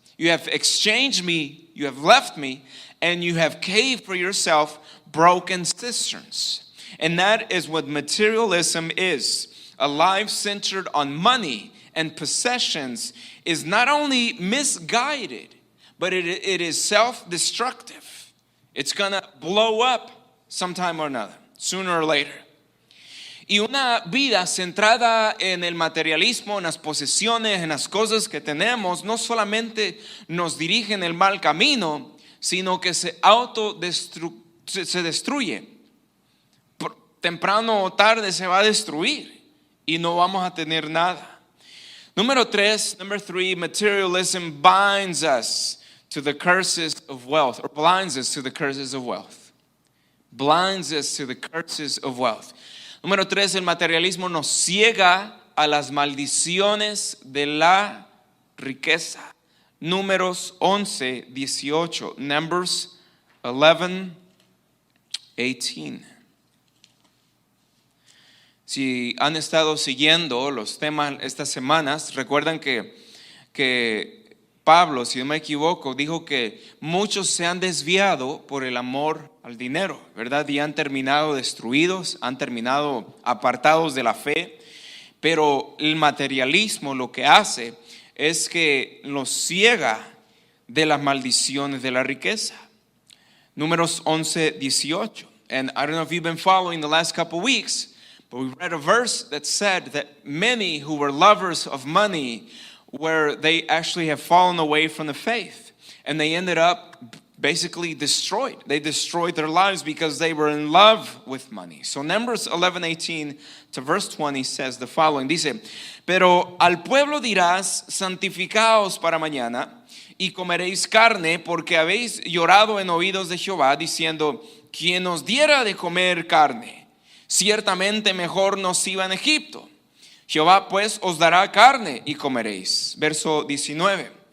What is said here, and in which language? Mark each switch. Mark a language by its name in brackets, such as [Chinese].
[English] You have exchanged me, you have left me, and you have caved for yourself broken cisterns. And that is what materialism is. A life centered on money and possessions is not only misguided, but it is self-destructive. It's gonna blow up sometime or another, sooner or later. [Spanish] Y una vida centrada en el materialismo, en las posesiones, en las cosas que tenemos, no solamente nos dirige en el mal camino, sino que se destruye. Temprano o tarde se va a destruir y no vamos a tener nada. [English] Number three, materialism binds us to the curses of wealth, or blinds us to the curses of wealth. Blinds us to the curses of wealth. [Spanish] Número 3, el materialismo nos ciega a las maldiciones de la riqueza. Números 11, 18. [English] Numbers 11, 18. [Spanish] Si han estado siguiendo los temas estas semanas, recuerdan que Pablo, si no me equivoco, dijo que muchos se han desviado por el amor al dinero, ¿verdad? Y han terminado destruidos, han terminado apartados de la fe. Pero el materialismo lo que hace es que los ciega de las maldiciones de la riqueza. Números 11, 18. [English] And I don't know if you've been following the last couple weeks, but we read a verse that said that many who were lovers of money, where they actually have fallen away from the faith, and they ended up basically destroyed. They destroyed their lives because they were in love with money. So Numbers 11:18 to verse 20 says the following. [Spanish] Dice, pero al pueblo dirás, santificaos para mañana, y comeréis carne, porque habéis llorado en oídos de Jehová, diciendo, quien nos diera de comer carne, ciertamente mejor nos iba en Egipto. Jehová pues os dará carne y comeréis. Verso 19.